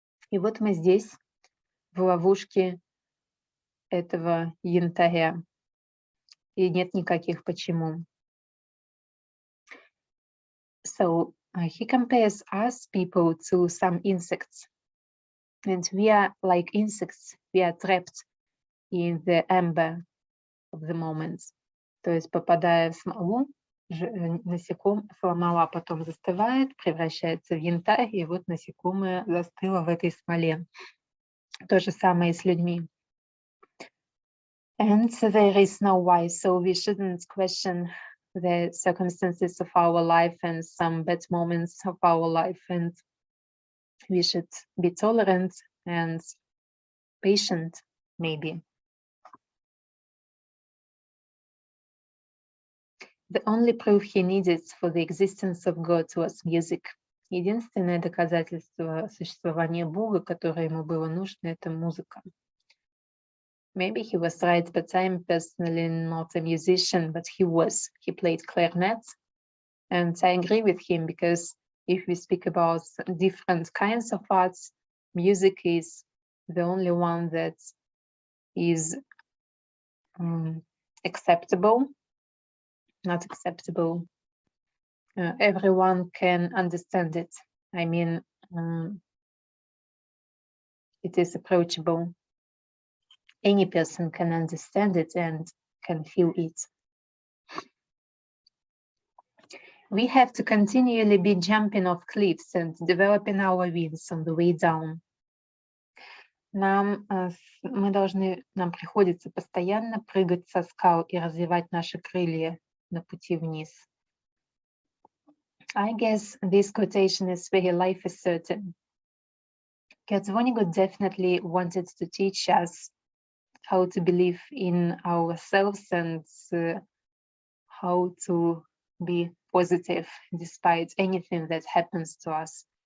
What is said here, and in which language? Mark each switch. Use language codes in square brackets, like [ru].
[ru] И вот мы здесь, в ловушке этого янтаря, и нет никаких почему. [en] So he compares us people to some insects, and we are like insects. We are trapped in the amber of the moment. [ru] То есть, попадая в смолу, смола потом застывает, превращается в янтарь, и вот насекомое застыло в этой смоле. То же самое и с людьми. [en] And there is no why, so we shouldn't question the circumstances of our life and some bad moments of our life, and we should be tolerant and patient, maybe. The only proof he needed for the existence of God was music. [ru] Единственное доказательство существования Бога, которое ему было нужно, это музыка. [en] Maybe he was right, but I'm personally not a musician, but he was. He played clarinet, and I agree with him, because if we speak about different kinds of arts, music is the only one that is acceptable. Not acceptable. Everyone can understand it. I mean, it is approachable. Any person can understand it and can feel it. We have to continually be jumping off cliffs and developing our wings on the way down. [ru] Нам приходится постоянно прыгать со скал и развивать наши крылья на пути вниз. [en] I guess this quotation is very life certain. Kurt Vonnegut definitely wanted to teach us how to believe in ourselves and how to be positive despite anything that happens to us.